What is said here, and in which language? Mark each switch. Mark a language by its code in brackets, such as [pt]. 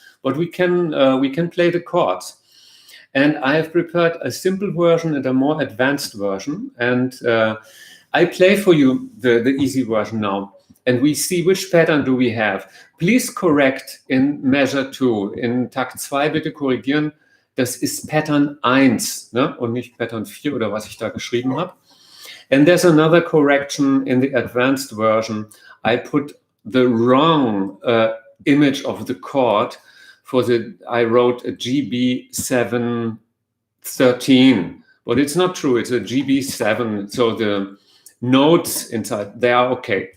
[en] But we can play the chords. And I have prepared a simple version and a more advanced version. And I play for you the easy version now. And we see which pattern do we have. Please correct in measure 2. [de] In Takt 2 bitte korrigieren. Das ist Pattern 1, ne? Und nicht Pattern 4 oder was ich da geschrieben habe. [en] And there's another correction in the advanced version. I put the wrong image of the chord I wrote a GB 713. But it's not true. It's a GB 7. So the notes inside, they are okay.